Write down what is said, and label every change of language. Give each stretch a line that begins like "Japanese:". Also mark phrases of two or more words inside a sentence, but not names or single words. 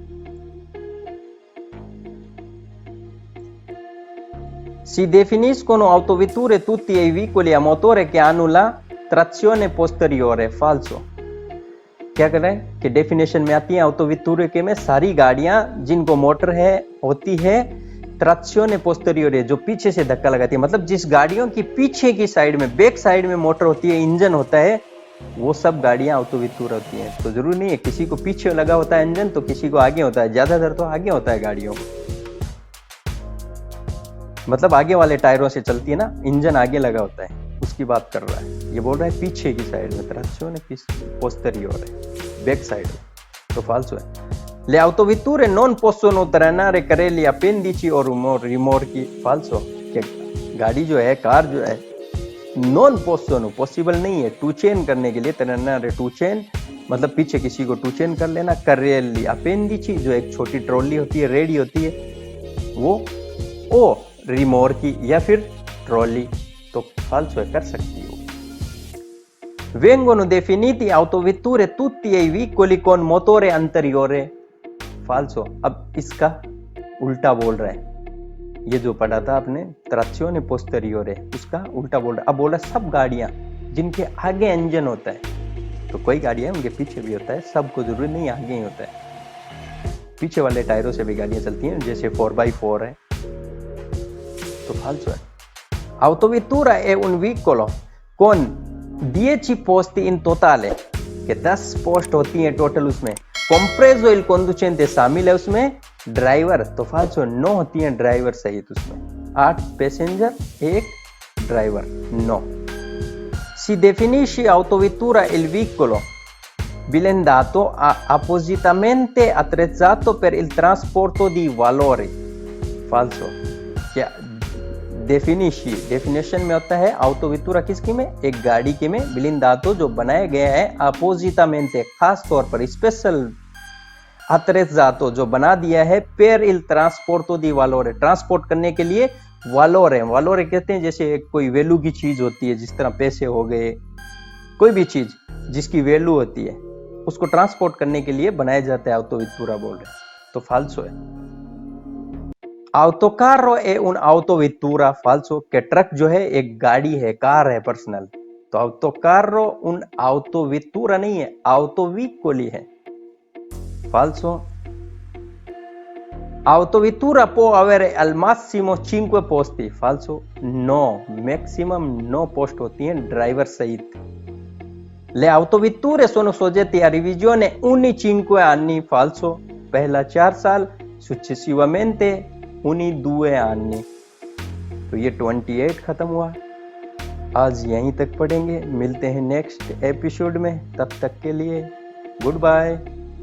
Italian: Si definiscono autovetture tutti i veicoli a motore che hanno la trazione posteriore, falso।
Hindi: क्या कर रहे हैं कि डेफिनेशन में आती है ऑटोवेटूरे के में सारी गाड़ियां जिनको मोटर है होती है
Italian: trazione posteriore,
Hindi: जो पीछे से धक्का लगाती है, मतलब जिस गाड़ियों की पीछे की साइड में,
English: back side
Hindi: में मोटर होती है, इंजन होता है, वो सब गाड़ियां ऑटोवेटूरा होती हैं। तो जरूरी नहीं है किसी को पीछे लगा होता है इंजन तो किसी को आगे होता है, ज्यादातर तो आगे होता है गाड़ियों को, मतलब आगे वाले टायरों से चलती है ना, इंजन आगे लगा होता है, उसकी बात कर रहा है। ये बोल रहा है पीछे की साइड में,
Italian: trazione posteriore,
English: back side
Hindi: में, तो फाल्सो है।
Italian: Le autovetture non possono trainare carrelli appendici o rimorchi, falso।
Hindi: गाड़ी जो है, कार जो है,
Italian: non possono,
Hindi: पॉसिबल नहीं है
English: to chain
Hindi: करने के लिए। trainare
English: to chain
Hindi: मतलब पीछे किसी को
English: to chain
Hindi: कर लेना।
Italian: carrelli appendici
Hindi: जो एक छोटी ट्रॉली होती है, रेडी होती है वो,
Italian: o rimorchi
Hindi: या फिर ट्रॉली, तो फाल्सो है, कर सकती हो।
Italian: Vengono definiti autovetture tutti i veicoli con motore anteriore, फाल्सो।
Hindi: अब इसका उल्टा बोल रहा है, ये जो पढ़ा था आपने
Italian: trazione posteriore,
Hindi: उसका उल्टा बोल रहा है। अब बोला सब गाड़ियां जिनके आगे इंजन होता है, तो कोई गाड़ियां उनके पीछे भी होता है, सबको जरूरी नहीं आगे ही होता है, पीछे वाले टायरों से भी गाड़ियां चलती हैं, जैसे 4x4 है, तो फाल्सो है।
Italian: Autovettura è un veicolo con 10 posti in totale,
Hindi: के 10 पोस्ट होती हैं टोटल उसमें।
Italian: compreso il conducente,
Hindi: शामिल है उसमें ड्राइवर, तो फाल्सो 9 होती हैं ड्राइवर सहित उसमें। 8 पैसेंजर, 1 ड्राइवर, 9।
Italian: Si definisce autovettura il veicolo blindato appositamente attrezzato per il trasporto di valori, falso।
Hindi: क्या डेफिनेशन में होता है autovettura किसकी में, एक गाड़ी के में, blindato जो बनाया गया है, appositamente खास तौर पर, स्पेशल, attrezzato जो बना दिया है,
Italian: per il trasporto di valore
Hindi: ट्रांसपोर्ट करने के लिए,
Italian: valore valore
Hindi: कहते हैं जैसे कोई वैल्यू की चीज होती है, जिस तरह पैसे हो गए, कोई भी चीज जिसकी वैल्यू होती है उसको ट्रांसपोर्ट करने के लिए बनाया जाता है autovettura बोल रहे हैं, तो फाल्सो है।
Italian: autocarro è un autovettura falso,
Hindi: कि ट्रक जो है एक गाड़ी है, कार है पर्सनल। तो
Italian: autocarro un autovettura
Hindi: नहीं है, autoveicoli है।
Italian: falso, autovettura può avere al massimo 5 posti। falso, no,
Hindi: maximum 9 post होती हैं ड्राइवर सहित।
Italian: Le autovetture sono soggette a revisione ogni 5 anni। falso,
Hindi: पहला 4 साल,
Italian: successivamente ogni 2 anni।
Hindi: तो ये 28 खत्म हुआ। आज यहीं तक पढ़ेंगे, मिलते हैं
English: next episode
Hindi: में, तब तक के लिए
English: good bye.